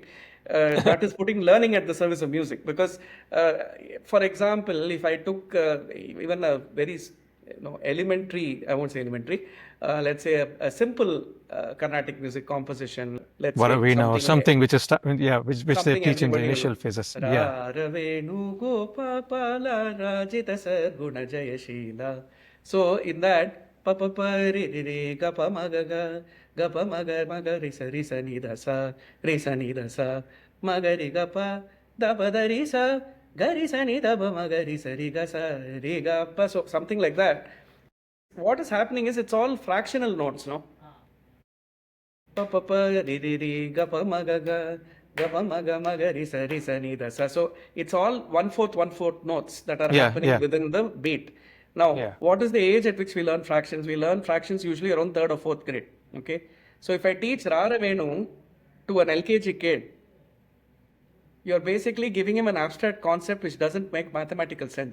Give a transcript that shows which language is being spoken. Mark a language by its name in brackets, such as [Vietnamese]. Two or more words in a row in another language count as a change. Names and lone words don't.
[English] That is putting learning at the service of music. Because for example, if I took even a very elementary, I won't say elementary, let's say a simple Carnatic music composition, let's say Varavina or something which is which they something teach in the everybody initial will- phases. Ra Yeah. [Telugu] Ravenu Gopala Rajita Sarguna Jayashila. [English] So in that, pa pa pa re re re ga pa ma ga re sa ni da sa ma ga re ga pa da pa da re sa ga re sa ni da ba ma ga re sa re ga pa. So something like that. What is happening is it's all fractional notes, no? Pa pa pa re re re ga pa ma ga re sa ni da sa. So it's all 1/4 notes that are happening within the beat. Now, what is the age at which we learn fractions? We learn fractions usually around 3rd or 4th grade. Okay, so if I teach Ra Ravenu to an LKG kid, you're basically giving him an abstract concept which doesn't make mathematical sense.